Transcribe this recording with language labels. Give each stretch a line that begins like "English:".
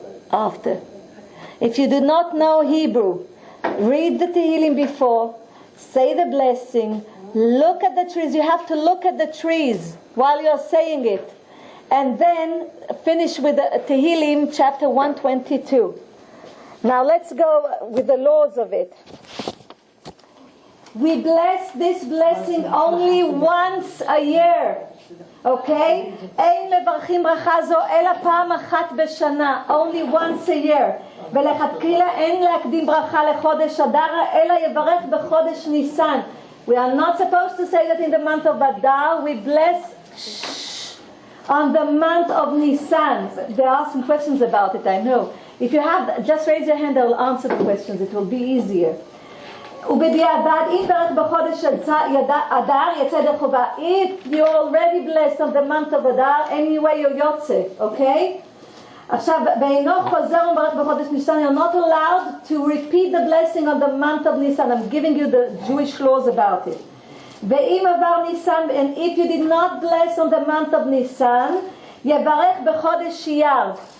English: After. If you do not know Hebrew, read the Tehillim before, say the blessing, look at the trees. You have to look at the trees while you're saying it. And then finish with the Tehillim chapter 122. Now let's go with the laws of it. We bless this blessing only once a year. Okay?
Hebrew: אין מברכים ברכה זו אלא פעם אחת בשנה.
English: Only once a year.
Hebrew: ולכתחילה אין להקדים ברכה לחודש אדר, אלא יברך בחודש ניסן.
English: We are not supposed to say that in the month of Adar. We bless on the month of Nisan. There are some questions about it, I know. If you have, just raise your hand, I will answer the questions. It will be easier.
Hebrew: ובדיעבד, אם ברך בחודש אדר, יצא ידי חובה.
English: If you're already blessed on the month of Adar, anyway you're יוצא, okay?
Hebrew: עכשיו, ואינו חוזר ומברך בחודש ניסן,
English: you're not allowed to repeat the blessing on the month of Nisan. I'm giving you the Jewish laws about it.
Hebrew: ואם עבר ניסן,
English: and if you did not bless on the month of Nisan,
Hebrew: יברך בחודש אייר.